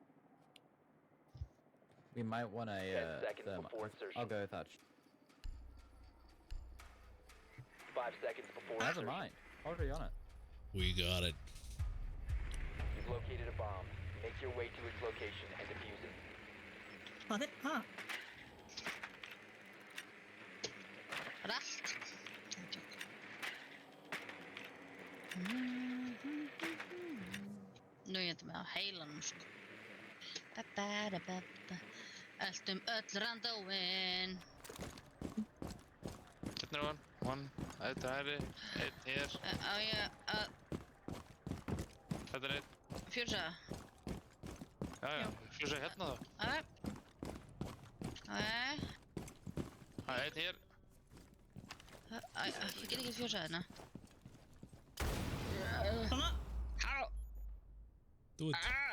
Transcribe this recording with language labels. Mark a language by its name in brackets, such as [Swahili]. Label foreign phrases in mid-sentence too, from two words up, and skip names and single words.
[English] We might want a 10 seconds thermite. before insertion. I'll go with that. 5 seconds before Never insertion. mind. Already on it. We got it. You've located a bomb. Make your way to its location and defuse it. [Icelandic] Hvað er það? Rætt. Nú ég með á heilanum sko. Ba-ba-da-ba-ba. Eltum öll randóin. Hérna er hann, einn hægri, einn hér. Á ég að Þetta er einn. fjúsa? Já, fjusa hérna þá. Nei. Það er einn hér. Ég get ekki fjúsa hérna. Svona. Halló. [English] Do it.